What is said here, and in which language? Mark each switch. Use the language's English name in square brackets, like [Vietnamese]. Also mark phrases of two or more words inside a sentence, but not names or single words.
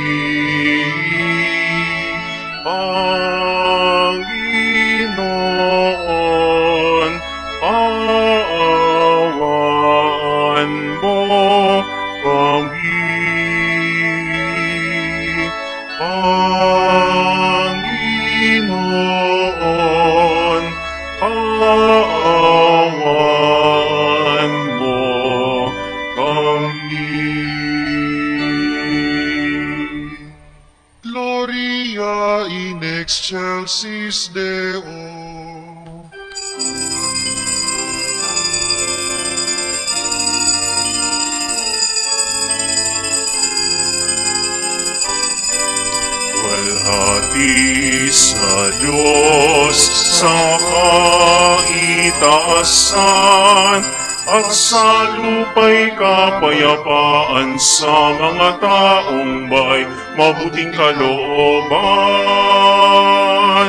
[Filipino] Panginoon, kaawaan mo kami. Panginoon, kaawaan mo kami. [Latin] Gloria in excelsis Deo. [Filipino] Walhati sa Diyos sa kaitaasan, at sa lupa'y kapayapaan sa mga taong may mabuting kalooban.